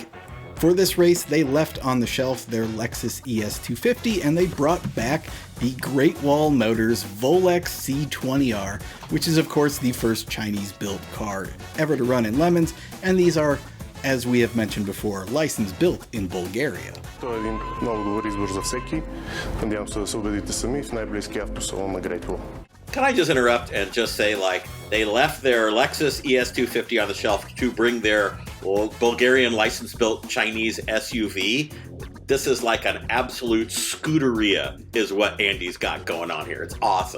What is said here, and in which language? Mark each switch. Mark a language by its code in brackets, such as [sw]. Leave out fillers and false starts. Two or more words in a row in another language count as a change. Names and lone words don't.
[en] For this race, they left on the shelf their Lexus ES250, and they brought back the Great Wall Motors Volex C20R, which is of course the first Chinese-built car ever to run in Lemons, and these are, as we have mentioned before, licensed built in Bulgaria. [bg] Това е един много добър избор за всеки. Надявам се да се убедите сами в най-близкия автосалон на Great Wall. [en] Can I just interrupt and just say, like, they left their Lexus ES250 on the shelf to bring their Bulgarian license-built Chinese SUV? This is like an absolute scooteria is what Andy's got going on here. It's awesome.